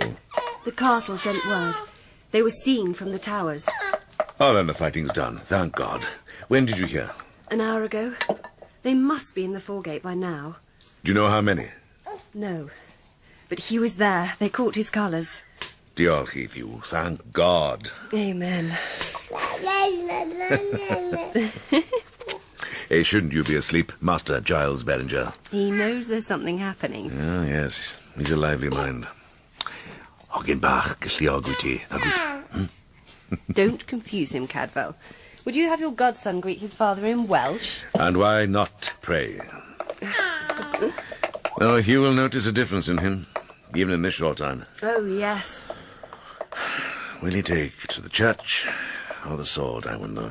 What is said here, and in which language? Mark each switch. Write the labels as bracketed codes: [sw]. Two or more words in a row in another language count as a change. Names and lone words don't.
[en] The castle sent word. They were seen from the towers. Oh, then the fighting's done, thank God. When did you hear? An hour ago. They must be in the foregate by now. Do you know how many? No. But he was there. They caught his colours. [cy] Diolch i Dduw, [en] thank God. Amen. Hey, shouldn't you be asleep, Master Giles Beringar? He knows there's something happening. Oh, yes, he's a lively mind. [cy] Hogyn bach, galluog wyt ti, na gwyd. [en] Don't confuse him, Cadfael. Would you have your godson greet his father in Welsh? And why not, pray? No, Hugh will notice a difference in him, even in this short time. Oh, yes. Will he take to the church or the sword, I wonder?